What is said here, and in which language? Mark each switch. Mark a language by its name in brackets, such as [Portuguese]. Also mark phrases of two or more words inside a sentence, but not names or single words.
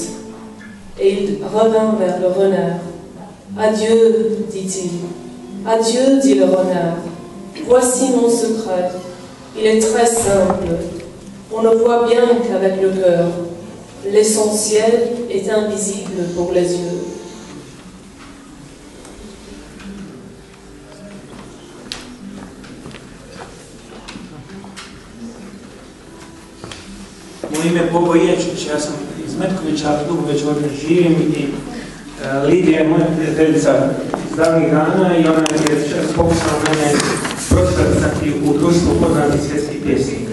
[French] Et il revint vers le renard. Adieu, dit-il. Adieu, dit le renard. Voici mon secret. Il est très simple. On ne voit bien qu'avec le cœur. L'essentiel est invisible pour les yeux. [Croatian] Moje ime je Bobo Ječić, ja sam iz Metkovića, dugo već ovdje živim i Lidija je moja prijateljica iz davnih dana i ona je pokušala mene prosvrstati u društvu poznatih svjetskih pjesnika.